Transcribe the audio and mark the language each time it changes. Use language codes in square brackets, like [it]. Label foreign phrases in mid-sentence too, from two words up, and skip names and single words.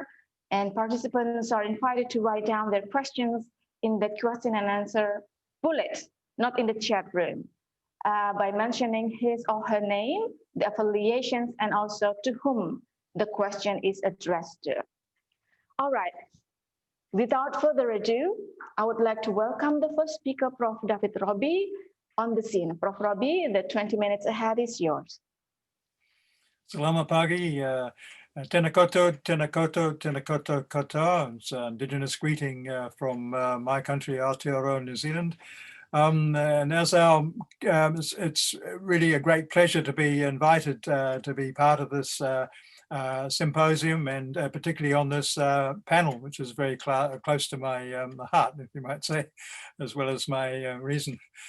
[en] And participants are invited to write down their questions in the question and answer bullet, not in the chat room, by mentioning his or her name, the affiliations, and also to whom the question is addressed to. All right. Without further ado, I would like to welcome the first speaker, Prof. David Robbie, on the scene. Prof. Robbie, the 20 minutes ahead is yours. [id] Selamat pagi. [mi] Tēnā koutou, tēnā koutou, tēnā koutou katoa. [en] It's an indigenous greeting from my country, Aotearoa, New Zealand. And as it's really a great pleasure to be invited to be part of this symposium, and particularly on this panel, which is very close to my heart, if you might say, as well as my reason.